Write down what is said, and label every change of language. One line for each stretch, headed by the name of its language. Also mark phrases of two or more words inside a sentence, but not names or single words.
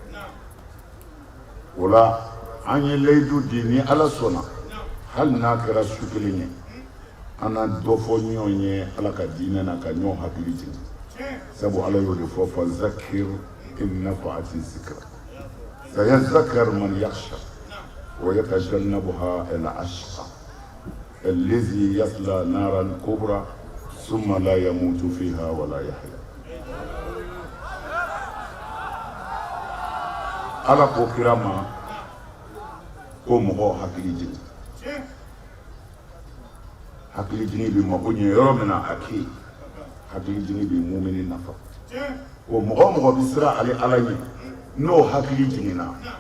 Bambara: o la an ye layidu di ni ala sɔnna hali n'a kɛra su kelen ye an na dɔ fɔ ɲɔgɔn ye ala ka diinɛ na ka ɲɔgɔn hakili jigin sabu ala y'o de fɔ
Arabic: فذكر إن نفعت الذكرى سيذكر من يخشى ويتجنبها الأشقى الذي يصلى نارا كبرى ثم لا يموت فيها ولا يحيا
Bambara: ala ko kira ma ko mɔgɔ hakili jigin bi mako ɲɛ yɔrɔ min na a kɛ hakili jigin bi mumini nafa o mɔgɔ bi siran ale ala ɲɛ n'o hakili jiginna